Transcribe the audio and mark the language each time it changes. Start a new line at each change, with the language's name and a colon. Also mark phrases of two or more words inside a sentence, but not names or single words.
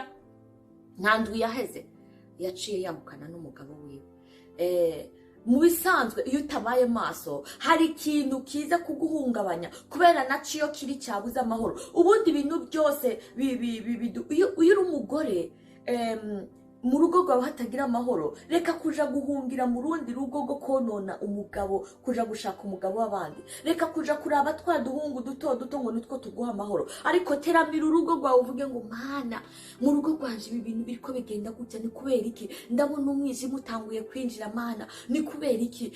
Rundi: Ntandwi yaheze yaciye yamukana n'umugabo wiwe. Mu bisanzwe iyo utabaye maso hari ikintu kiza kuguhungabanya, kubera naciyo kiri cyabuze amahoro. Ubundi ibintu byose iyo uri umugore mu rugo rwawe hatagira amahoro, reka kuja guhungira mu rundi rugo rwo konona umugabo, kuja gushaka umugabo w'abandi, reka kuja kuraba twaduhungu duto ngo nitwo tuguha amahoro. Ariko teramira urugo rwawe uvuge ngo Mana, mu rugo rwanje ibi bintu biriko bigenda gutya, ni kubera iki? Ndabona umwijima utanguye kwinjira, Mana ni kubera iki?